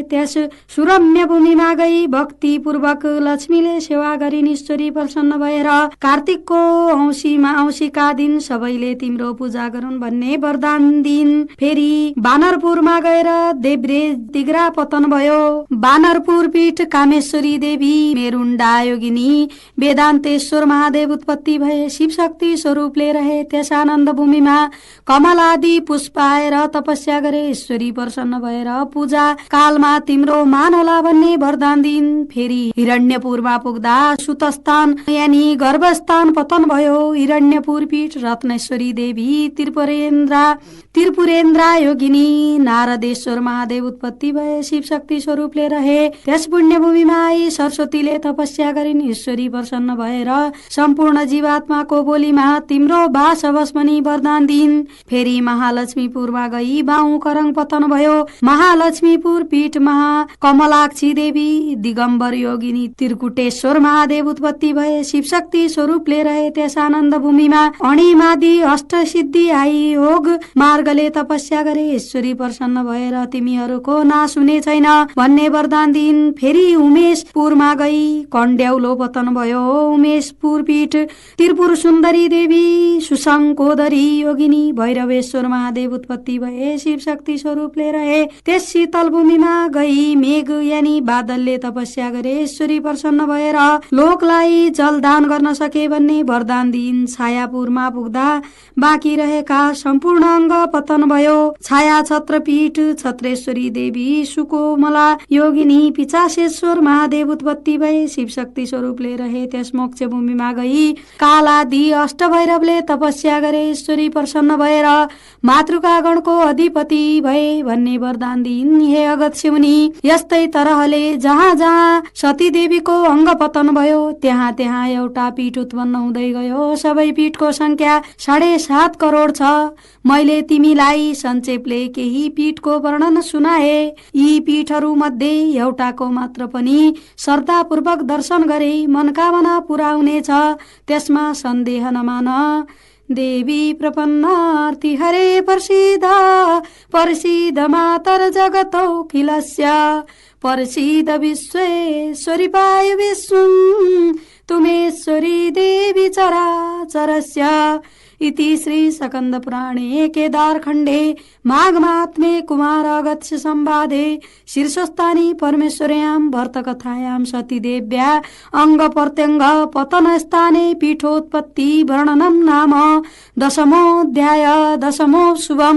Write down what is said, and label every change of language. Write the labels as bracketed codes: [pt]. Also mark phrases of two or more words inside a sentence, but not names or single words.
[ne] त्यस सुरम्य भूमिमा गई भक्ति पूर्वक लक्ष्मीले सेवा गरिन्। ईश्वरी प्रसन्न भएर कार्तिकको औँसीका दिन सबैले तिम्रो पूजा गरून् भन्ने वरदान दिइन्। फेरि बानरपुरमा गएर देब्रे तिग्रा पतन भयो। बानरपुर पीठ कामेश्वरी देवी मेरुण्डा योगिनी वेदान्तेश्वर महादेव उत्पत्ति भए शिव शक्ति स्वरूपले रहे। त्यस आनन्द भूमिमा कमलादि पुष्प आएर तपस्या गरे। ईश्वरी प्रसन्न भएर पूजा कालमा तिम्रो मान होला भन्ने वरदान दिइन्। फेरि हिरण्यपुरमा पुग्दा सुतस्थान यानी गर्भस्थान पतन भयो। हिरण्यपुर पीठ रत्नेश्वरी देवी त्रिपुरेन्द्रा योगिनी नारदेश्वर महादेव उत्पत्ति भए शिव शक्ति स्वरूपले रहे। त्यस पुण्य भूमिमा आई सरस्वतीले तपस्या गरिन्। ईश्वरी प्रसन्न भएर सम्पूर्ण जीवात्माको बोलीमा तिम्रो बास होस् भनी वरदान दिइन्। फेरि महालक्ष्मीपुरमा गई बाहु करङ पतन भयो। महालक्ष्मीपुर पीठ कमलाक्षी देवी दिगम्बर योगिनी त्रिकुटेश्वर महादेव उत्पत्ति भए शिव शक्ति स्वरूपले रहे। त्यस आनन्द भूमिमा अणिमादि अष्ट सिद्धि आई योग मार्गले तपस्या गरे। ईश्वरी प्रसन्न भएर तिमीहरूको नाश हुने छैन भन्ने वरदान दिइन्। फेरि उमेशपुरमा गई कण्ड्याउलो पतन भयो। उमेशपुर पीठ त्रिपुर सुन्दरी देवी सुशङ्कोदरी योगिनी भैरवेश्वर महादेव उत्पत्ति भए शिव शक्ति स्वरूपले रहे। त्यस शीतल भूमिमा गई मेघ यानी बादलले तपस्या गरे। ईश्वरी प्रसन्न भएर लोकलाई जलदान गर्न सके भन्ने वरदान दिइन्। छायापुरमा पुग्दा बाँकी रहेका सम्पूर्ण अङ्ग पतन भयो। छाया छत्रपीठ छत्रेश्वरी देवी सुकोमला योगिनी पिचासेश्वर महादेव उत्पत्ति भए शिव शक्ति स्वरूपले रहे। त्यस मोक्ष भूमिमा गई कालादि अष्टभैरवले तपस्या गरे। ईश्वरी प्रसन्न भएर मातृकागणको अधिपति भए भन्ने वरदान दिइन्। हे अगस्त्य मुनि, यस्तै तरहले जहाँ जहाँ सती देवीको अङ्ग पतन भयो त्यहाँ त्यहाँ एउटा पीठ उत्पन्न हुँदै गयो। सबै पीठको संख्या 7.5 करोड छ। मैले तिमीलाई संक्षेपले केही पीठको वर्णन सुनाए। यी पीठहरू मध्ये एउटाको मात्र पनि श्रद्धापूर्वक दर्शन गरे मनकामना पुरा हुनेछ, त्यसमा सन्देह नमान। [sa] देवी प्रपन्नार्ति हरे प्रसीद मातर जगतौखिलस्य प्रसीद विश्वेश्वरी पाय विश्वं तुमेश्वरी देवी चराचरस्य। इति श्री स्कंद पुराणे केदारखण्डे माघमात्म्ये कुमार अगस्त्य संवादे शीर्षस्थानी परमेश्वर्यां भर्तकथायां सतीदेव्या अंग प्रत्यंग पतन स्थाने पीठोत्पत्ति वर्णनम नाम 10मोऽध्याय 10मो शुभम।